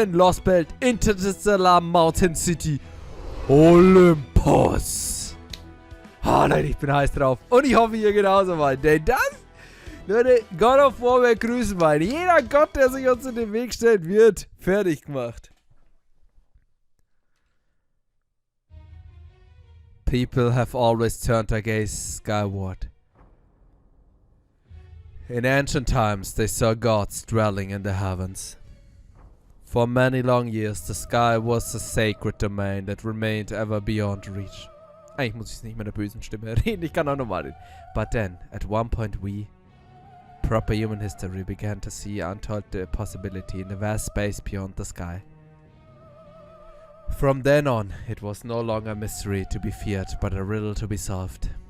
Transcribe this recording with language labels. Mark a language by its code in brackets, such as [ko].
[en] Lostbelt Interstellar Mountain City Olympus. [de] Oh Leute, ich bin heiß drauf. Und ich hoffe, ihr genauso mal. Denn das, Leute, God of War will grüßen meinen. Jeder Gott, der sich uns in den Weg stellt, wird fertig gemacht. [en] People have always turned their gaze skyward. In ancient times, they saw gods dwelling in the heavens. For many long years, the sky was a sacred domain that remained ever beyond reach. [de] Eigentlich muss ich nicht mit einer bösen Stimme reden, ich kann auch normal reden. [en] But then, at one point we, proper human history, began to see untold possibility in the vast space beyond the sky. From then on, it was no longer a mystery to be feared, but a riddle to be solved.